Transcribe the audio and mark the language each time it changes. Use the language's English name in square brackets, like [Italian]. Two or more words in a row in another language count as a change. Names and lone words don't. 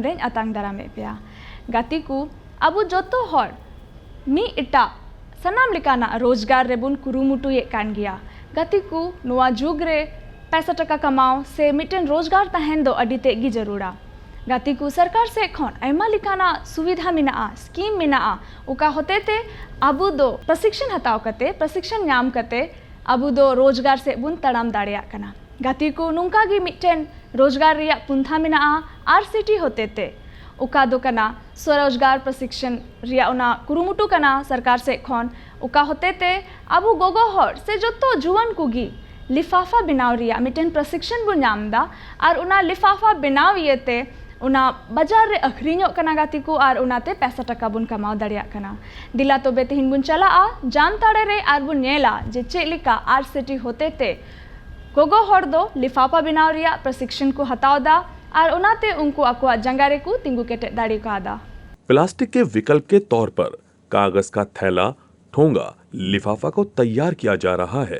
[Santali] रे अतांग दारामे पेया गाती को अबु जोतो हर मी इटा सनाम लिकाना रोजगार रेबुन कुरुमुटु ये कान गया गाती को नोआ जुग रे पैसा टका कमाओ से मिटन रोजगार तहन दो अडी तेगी जरूरा गाती को सरकार से खन आयमा लिकाना सुविधा मिना स्कीम मिना उका होते ते अबु दो प्रशिक्षण हताव कते प्रशिक्षण न्याम कते अबु दो रोजगार से बुन तड़ाम दाड़िया कना गाती को नुंका गी मिटन रोजगार रिया पुंथा मिना आरसीटी होते ते उका दो कना स्वरोजगार प्रशिक्षण रिया उना कुरुमुटु कना सरकार से खन उका होते ते अबु गोगो हर से जोतो जुवन कुगी लिफाफा बनाव रिया मिटन प्रशिक्षण बुन नामदा और उना लिफाफा बनाव येते उना बाजार रे अखरीñो कना गाती को और उनाते पैसा टका बुन कमाव दाड़िया कना दिला तो बेतिहिन बुन चला जाम ताड़े रे और बुन नेला जे चेलिका आरसीटी होते ते गोगो हर दो लिफाफा बनाव रिया प्रशिक्षण को हताव दा और उनाते उनको अकुआ जंगारे को तिंगु केटे दाड़ी का दा। [Hindi] प्लास्टिक के विकल्प के तौर पर कागज का थैला ठोंगा लिफाफा को तैयार किया जा रहा है।